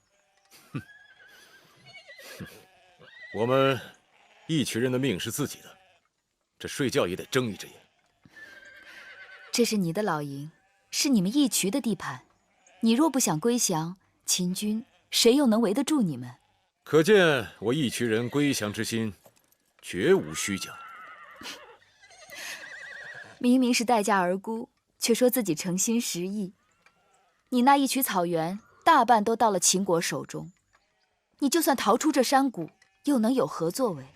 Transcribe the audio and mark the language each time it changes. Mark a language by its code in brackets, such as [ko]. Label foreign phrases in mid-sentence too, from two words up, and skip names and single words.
[zh] 我們义渠人的命是自己的，這睡覺也得睜一隻眼。這是你的老營，是你們義渠的地盤，你若不想歸降，秦軍誰又能圍得住你們？可見我義渠人歸降之心，絕無虛假。明明是待價而沽，卻說自己誠心實意。你那義渠草原大半都到了秦國手中，你就算逃出這山谷，又能有何作為？